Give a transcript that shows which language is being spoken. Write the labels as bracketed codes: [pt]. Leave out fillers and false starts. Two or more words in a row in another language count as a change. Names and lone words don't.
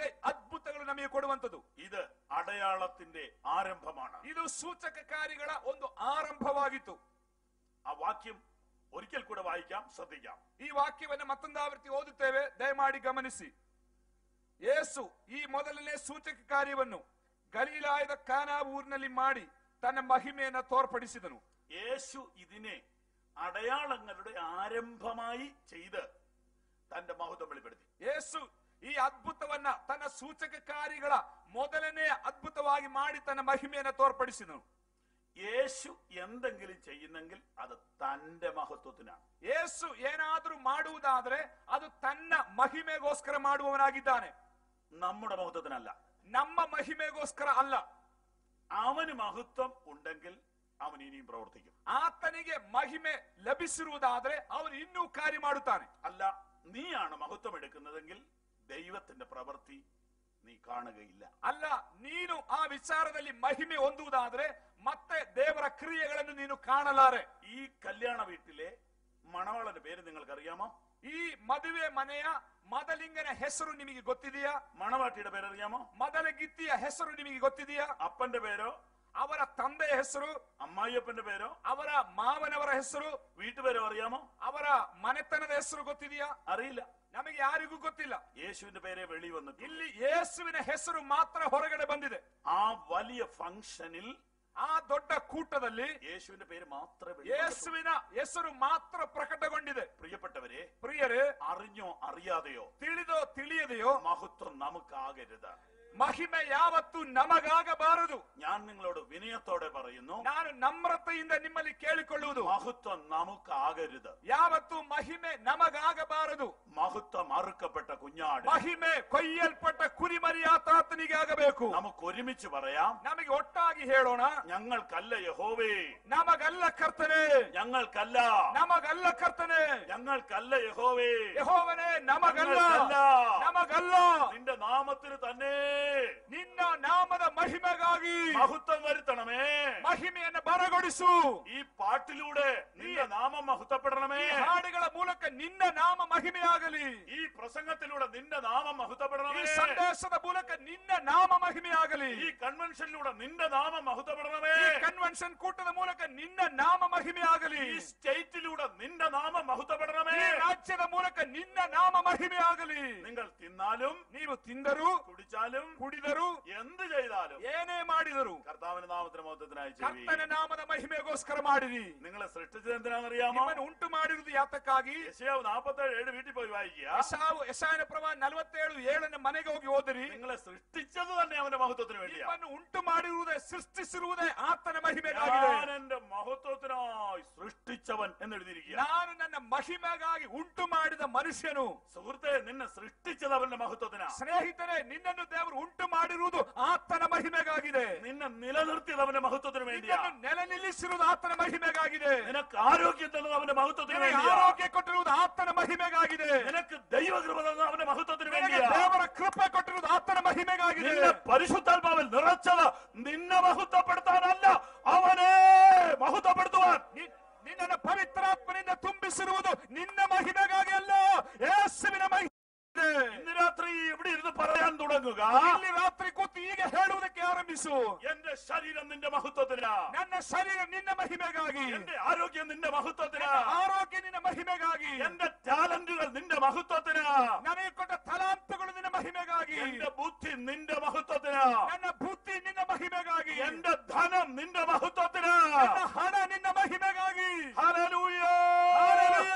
[kn] ಅದ್ಭುತಗಳು ನಮಗೆ ಕೊಡುವಂತದ್ದು [ml] ഇത് അടയാളത്തിന്റെ ആരംഭമാണ്. [kn] ಇದು ಸೂಚಕ ಕಾರ್ಯಗಳ ಒಂದು ಆರಂಭವಾಗಿತ್ತು. [ml] ആ വാക്യം ഒരിക്കൽ കൂടെ വായിക്കാം, ശ്രദ്ധിക്കാം. [kn] ಈ ವಾಕ್ಯವನ್ನು ಮತ್ತೊಂದು ಆವೃತ್ತಿ ಓದುತ್ತೇವೆ, ದಯಮಾಡಿ ಗಮನಿಸಿ. ಯೇಸು ಈ ಮೊದಲನೇ ಸೂಚಕ ಕಾರ್ಯವನ್ನು ಗಲೀಲಾಯದ ಕಾನಾ ಊರಿನಲ್ಲಿ ಮಾಡಿ ತನ್ನ ಮಹಿಮೆಯನ್ನು ತೋರ್ಪಡಿಸಿದನು. [ml] യേശു ഇതിനെ അടയാളങ്ങളുടെ ആരംഭമായി ചെയ്ത് തന്റെ മഹത്വം വെളിപ്പെടുത്തി. [kn] ಯೇಸು ಈ ಅದ್ಭುತವನ್ನ ತನ್ನ ಸೂಚಕ ಕಾರ್ಯಗಳ ಮೊದಲನೇ ಅದ್ಭುತವಾಗಿ ಮಾಡಿ ತನ್ನ ಮಹಿಮೆಯನ್ನು ತೋರ್ಪಡಿಸಿದನು. [ml] യേശു എന്തെങ്കിലും ചെയ്യുന്നെങ്കിൽ അത് തന്റെ മഹത്വത്തിനാണ്. [kn] ಯೇಸು ಏನಾದರೂ ಮಾಡುವುದಾದ್ರೆ ಅದು ತನ್ನ ಮಹಿಮೆಗೋಸ್ಕರ ಮಾಡುವವನಾಗಿದ್ದಾನೆ, [ml] നമ്മുടെ മഹത്വത്തിനല്ല, [kn] ನಮ್ಮ ಮಹಿಮೆಗೋಸ್ಕರ ಅಲ್ಲ. [ml] അവന് മഹത്വം ഉണ്ടെങ്കിൽ അവൻ ഇനിയും പ്രവർത്തിക്കും. [kn] ಆತನಿಗೆ ಮಹಿಮೆ ಲಭಿಸಿರುವುದಾದ್ರೆ ಅವನು ಇನ್ನೂ ಕಾರ್ಯ ಮಾಡುತ್ತಾನೆ. [ml] അല്ല, നീയാണ് മഹത്വം എടുക്കുന്നതെങ്കിൽ ദൈവത്തിന്റെ പ്രവൃത്തി നീ കാണുകയില്ല. [kn] ಅಲ್ಲ, ನೀನು ಆ ವಿಚಾರದಲ್ಲಿ ಮಹಿಮೆ ಹೊಂದುವುದಾದ್ರೆ ಮತ್ತೆ ದೇವರ ಕ್ರಿಯೆಗಳನ್ನು ನೀನು ಕಾಣಲಾರೆ. [ml] ഈ കല്യാണ വീട്ടിലെ മണവാളന്റെ പേര് നിങ്ങൾക്ക് അറിയാമോ? [kn] ಈ ಮದುವೆ ಮನೆಯ ಮದಲಿಂಗನ ಹೆಸರು ನಿಮಗೆ ಗೊತ್ತಿದೆಯಾ? [ml] മണവാട്ടിയുടെ പേരറിയാമോ? [kn] ಮದಲಗಿತ್ತಿಯ ಹೆಸರು ನಿಮಗೆ ಗೊತ್ತಿದೆಯಾ? [ml] അപ്പന്റെ പേരോ? [kn] ಅವರ ತಂದೆಯ ಹೆಸರು? [ml] അമ്മായിയപ്പന്റെ പേരോ? [kn] ಅವರ ಮಾವನವರ ಹೆಸರು? [ml] വീട്ടുപേരോ അറിയാമോ? [kn] ಅವರ ಮನೆತನದ ಹೆಸರು ಗೊತ್ತಿದೆಯಾ? [ml] അറിയില്ല. [kn] ನಮಗೆ ಯಾರಿಗೂ ಗೊತ್ತಿಲ್ಲ. [ml] യേശുവിന്റെ പേരെ വെളി വന്നു. [kn] ಇಲ್ಲಿ ಯೇಸುವಿನ ಹೆಸರು ಮಾತ್ರ ಹೊರಗಡೆ ಬಂದಿದೆ. [ml] ആ വലിയ ഫംഗ്ഷനിൽ, [kn] ಆ ದೊಡ್ಡ ಕೂಟದಲ್ಲಿ [ml] യേശുവിന്റെ പേര് മാത്രമേ [kn] ಯೇಸುವಿನ ಹೆಸರು ಮಾತ್ರ ಪ್ರಕಟಗೊಂಡಿದೆ. [ml] പ്രിയപ്പെട്ടവരെ, [kn] ಪ್ರಿಯರೇ, [ml] അറിഞ്ഞോ അറിയാതെയോ, [kn] ತಿಳಿದೋ ತಿಳಿಯದೆಯೋ [ml] മഹത്വം നമുക്കാകരുത്. [kn] ಮಹಿಮೆ ಯಾವತ್ತೂ ನಮಗಾಗಬಾರದು. [ml] ഞാൻ നിങ്ങളോട് വിനയത്തോടെ പറയുന്നു, [kn] ನಾನು ನಮ್ರತೆಯಿಂದ ನಿಮ್ಮಲ್ಲಿ ಕೇಳಿಕೊಳ್ಳುವುದು, [ml] മഹത്വം നമുക്കാകരുത്. [kn] ಯಾವತ್ತೂ ಮಹಿಮೆ ನಮಗಾಗಬಾರದು. [ml] മഹത്വം അറുക്കപ്പെട്ട കുഞ്ഞാട്, [kn] ಮಹಿಮೆ ಕೊಯ್ಯಲ್ಪಟ್ಟ ಕುರಿಮರಿಯಾತಾತನಿಗೆ ಆಗಬೇಕು. [ml] നമുക്ക് ഒരുമിച്ച് പറയാം, [kn] ನಮಗೆ ಒಟ್ಟಾಗಿ ಹೇಳೋಣ, [ml] ഞങ്ങൾക്കല്ല യഹോവേ, [kn] ನಮಗಲ್ಲ ಕರ್ತನೆ, [ml] ഞങ്ങൾക്കല്ല, [kn] ನಮಗಲ್ಲ ಕರ್ತನೆ, [ml] ഞങ്ങൾക്കല്ല യഹോവേ, [kn] ಯೆಹೋವನೇ ನಮಗಲ್ಲ, ನಮಗಲ್ಲ, [ml] നിന്റെ നാമത്തിന് തന്നെ [kn] ನಿನ್ನ ನಾಮದ ಮಹಿಮೆಗಾಗಿ [ml] മഹത്വം വരുത്തണമേ. [kn] ಮಹಿಮೆಯನ್ನು ಬರಗೊಳಿಸು. [ml] ഈ പാട്ടിലൂടെ നിന്റെ നാമം മഹത്വപ്പെടണമേ. [kn] ಈ ಹಾಡುಗಳ ಮೂಲಕ ನಿನ್ನ ನಾಮ ಮಹಿಮೆಯಾಗಲಿ. [ml] ഈ പ്രസംഗത്തിലൂടെ നിന്റെ നാമം [kn] ಈ [ml] മഹത്വപ്പെടണമേ. [kn] ಸಂದೇಶದ ಮೂಲಕ ನಿನ್ನ ನಾಮ ಮಹಿಮೆಯಾಗಲಿ. [ml] ഈ കൺവെൻഷനിലൂടെ നിന്റെ നാമം മഹത്വപ്പെടണമേ. [kn] ಈ ಕನ್ವೆನ್ಷನ್ ಕೂಟದ ಮೂಲಕ ನಿನ್ನ ನಾಮ ಮಹಿಮೆಯಾಗಲಿ. [ml] ഈ സ്റ്റേറ്റിലൂടെ നിന്റെ നാമം മഹത്വപ്പെടണമേ. [kn] ಈ ರಾಜ್ಯದ ಮೂಲಕ ನಿನ್ನ ನಾಮ ಮಹಿಮೆಯಾಗಲಿ. [ml] നിങ്ങൾ തിന്നാലും [kn] ನೀವು ತಿಂದರು, [ml] കുടിച്ചാലും [kn] ಕುಡಿದರು, [ml] എന്ത് ചെയ്താലും [kn] ಏನೇ ಮಾಡಿದರು [ml] കർത്താവിന്റെ നാമത്തിന് മഹത്വത്തിനായി [kn] ಕರ್ತನ ನಾಮದ ಮಹಿಮೆಗೋಸ್ಕರ ಮಾಡಿರಿ. [ml] നിങ്ങളെ സൃഷ്ടിച്ചത് എന്തിനാണെന്നറിയാമോ? [kn] ನಿಮ್ಮನ್ನು ಉಂಟು ಮಾಡಿರುವುದು ಯಾತಕ್ಕಾಗಿ? [ml] യെശയ്യാവ് 47:7 വീട്ടിൽ പോയി വായിക്കുക. [kn] ಯೆಶಾಯನ ಪ್ರವಾದ 47:7 ಮನೆಗೆ ಹೋಗಿ ಓದಿರಿ. [ml] നിങ്ങളെ സൃഷ്ടിച്ചത് തന്നെ അവന്റെ മഹത്വത്തിന് വേണ്ടിയാണ്. [kn] ನಿಮ್ಮನ್ನು ಉಂಟು ಮಾಡಿರುವುದೇ, ಸೃಷ್ಟಿಸಿರುವುದೇ ಆತನ ಮಹಿಮೆಗಾಗಿದೆ. [ml] ഞാൻ എന്റെ മഹത്വത്തിനായി സൃഷ്ടിച്ചവൻ എന്നെഴുതിയിരിക്കുക. [kn] ನಾನು ನನ್ನ ಮಹಿಮೆಗಾಗಿ ಉಂಟು ಮಾಡಿದ ಮನುಷ್ಯನು. [ml] സുഹൃത്തെ, നിന്നെ സൃഷ്ടിച്ചത് അവന്റെ മഹത്വത്തിനാണ്. [kn] ಸ್ನೇಹಿತರೆ, ನಿನ್ನನ್ನು ದೇವರು ಉಂಟು ಮಾಡಿರುವುದು ಆತನ ಮಹಿಮೆಗಾಗಿದೆ. [ml] നിന്നെ നിലനിർത്തിയത് അവന്റെ മഹത്വത്തിന് വേണ്ടിയാണ്. [kn] ನಿನ್ನನ್ನು ನೆಲೆ ನಿಲ್ಲಿಸಿರುವುದು ಆತನ ಮಹಿಮೆಗಾಗಿದೆ. [ml] നിനക്ക് ആരോഗ്യം തന്നത് അവന്റെ മഹത്വത്തിന് [kn] ನಿನಗೆ [ml] വേണ്ടിയാണ്. [kn] ಆರೋಗ್ಯ ಕೊಟ್ಟಿರುವುದು ಆತನ ಮಹಿಮೆಗಾಗಿದೆ. [ml] നിനക്ക് ദൈവകൃപ തന്നത് അവന്റെ മഹത്വത്തിന് [kn] ನಿನಗೆ [ml] വേണ്ടിയാണ്. [kn] ದೇವರ ಕೃಪೆ ಕೊಟ್ಟಿರುವುದು ಆತನ ಮಹಿಮೆಗಾಗಿದೆ. [ml] നിന്നെ പരിശുദ്ധാത്മാവിൽ നിറച്ചത് നിന്നെ മഹത്വപ്പെടുത്താനല്ല, അവനെ മഹത്വപ്പെടുത്തുവാൻ. [kn] ನಿನ್ನನ್ನು ಪವಿತ್ರಾತ್ಮನಿಂದ ತುಂಬಿಸಿರುವುದು ನಿನ್ನ ಮಹಿಮೆಗಾಗಿ ಅಲ್ಲ, ಯೇಸುವಿನ ಮಹಿಮೆ. [ml] ഇന്ന് രാത്രി ഇവിടെ ഇരുന്ന് പറയാൻ തുടങ്ങും, തുടങ്ങുക. [kn] ಇಲ್ಲಿ ರಾತ್ರಿ ಕೂತು ಈಗ ಹೇಳುವುದಕ್ಕೆ ಆರಂಭಿಸು. [ml] എന്റെ ശരീരം നിന്റെ മഹത്വത്തിന്, [kn] ನನ್ನ ಶರೀರ ನಿನ್ನ ಮಹಿಮೆಗಾಗಿ, [ml] എന്റെ ആരോഗ്യം നിന്റെ മഹത്വത്തിന്, [kn] ಆರೋಗ್ಯ ನಿನ್ನ ಮಹಿಮೆಗಾಗಿ, [ml] എന്റെ ടാലന്റുകൾ നിന്റെ മഹത്വത്തിന്, [kn] ನನಗೆ ಕೊಟ್ಟ ತಲಾಂತಗಳು ನಿನ್ನ ಮಹಿಮೆಗಾಗಿ, [ml] എന്റെ ബുദ്ധി നിന്റെ മഹത്വത്തിന്, [kn] ನನ್ನ ಬುದ್ಧಿ ನಿನ್ನ ಮಹಿಮೆಗಾಗಿ, [ml] എന്റെ ധനം നിന്റെ മഹത്വത്തിന്. [kn] ನನ್ನ ಹಣ ನಿನ್ನ ಮಹಿಮೆಗಾಗಿ. [ml] ഹല്ലേലൂയ, ഹല്ലേലൂയ,